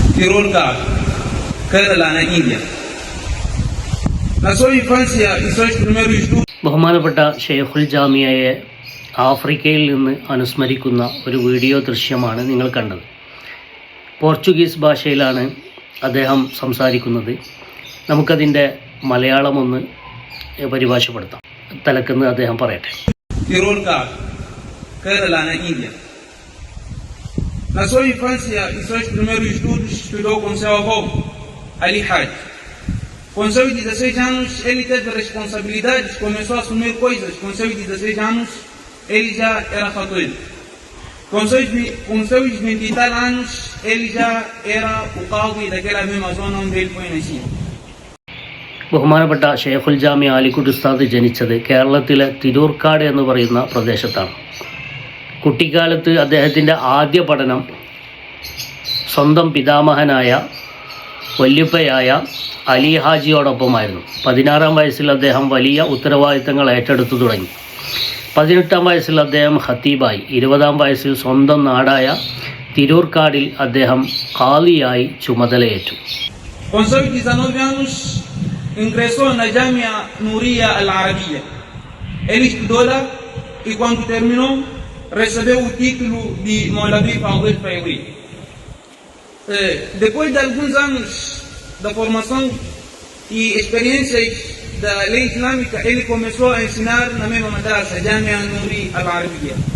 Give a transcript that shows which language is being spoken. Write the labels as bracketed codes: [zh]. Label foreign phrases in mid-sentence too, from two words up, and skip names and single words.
[pt] Tirol Gap, Kerala na India. Na sua infância e seus primeiros estudos. [ml] ബഹുമാനപ്പെട്ട ഷെയ്ഖുൽ ജാമിയയെ ആഫ്രിക്കയിൽ നിന്ന് അനുസ്മരിക്കുന്ന ഒരു വീഡിയോ ദൃശ്യമാണ് നിങ്ങൾ കണ്ടത്. പോർച്ചുഗീസ് ഭാഷയിലാണ് അദ്ദേഹം സംസാരിക്കുന്നത്. നമുക്കതിൻ്റെ മലയാളം ഒന്ന് പരിഭാഷപ്പെടുത്താം. തലക്കെന്ന് അദ്ദേഹം പറയട്ടെ. [pt] Tirol Gap, Kerala na India. Na sua infância e seus primeiros estudos, estudou com seu avô, Ali Haj. Com seus 16 anos, ele teve responsabilidades, começou a assumir coisas. Com seus 16 anos, ele já era fatoeiro. Com seus 20 e tal anos, ele já era o Qadi daquela mesma zona onde ele foi nascido. [ml] ബഹുമാനപ്പെട്ട ഷെയ്ഖുൽ ജാമിയ അലിക്കുട്ടി ഉസ്താദ് ജനിച്ചത് കേരളത്തിലെ തിരൂർക്കാട് എന്ന് പറയുന്ന പ്രദേശത്താണ്. കുട്ടിക്കാലത്ത് അദ്ദേഹത്തിൻ്റെ ആദ്യ പഠനം സ്വന്തം പിതാമഹനായ വല്യുപ്പയായ അലി ഹാജിയോടൊപ്പമായിരുന്നു. 16-ാം വയസ്സിൽ അദ്ദേഹം വലിയ ഉത്തരവാദിത്തങ്ങൾ ഏറ്റെടുത്തു തുടങ്ങി. 18-ാം വയസ്സിൽ അദ്ദേഹം ഖത്തീബായി. 20-ാം വയസ്സിൽ സ്വന്തം നാടായ തിരൂർക്കാടിൽ അദ്ദേഹം ഖാദിയായി ചുമതലയേറ്റു. [pt] Com seus 19 anos, ingressou na Jamia Nouria Al-Arabia. Ele estudou lá e quando terminou, recebeu o título de Maulavi Fadil Fayri. Depois de alguns anos da formação e experiências da lei islâmica, ele começou a ensinar na mesma madrasa, Jamia Nouria Al-Arabia.